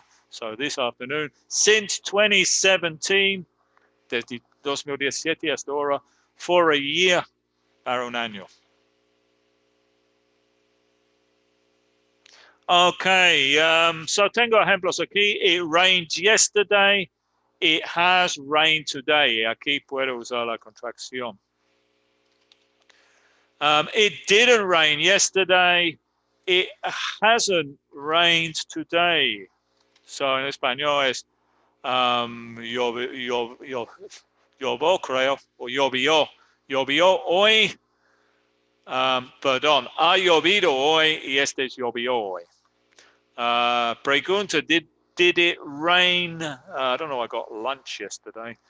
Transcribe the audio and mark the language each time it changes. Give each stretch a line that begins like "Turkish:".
English: So this afternoon, since 2017,
Spanish: desde 2017 hasta ahora,
English: for a year,
Spanish: para un año.
English: Okay, so
Spanish: tengo ejemplos aquí.
English: It rained yesterday. It has rained today.
Spanish: Aquí puedo usar la contracción.
English: It didn't rain yesterday. It hasn't rained today.
Spanish: So en español es llovió, creo, o llovió. Llovió hoy. Perdón, ha llovido hoy y este llovió hoy. Pregunta,
English: did it rain? I don't know, I got lunch yesterday.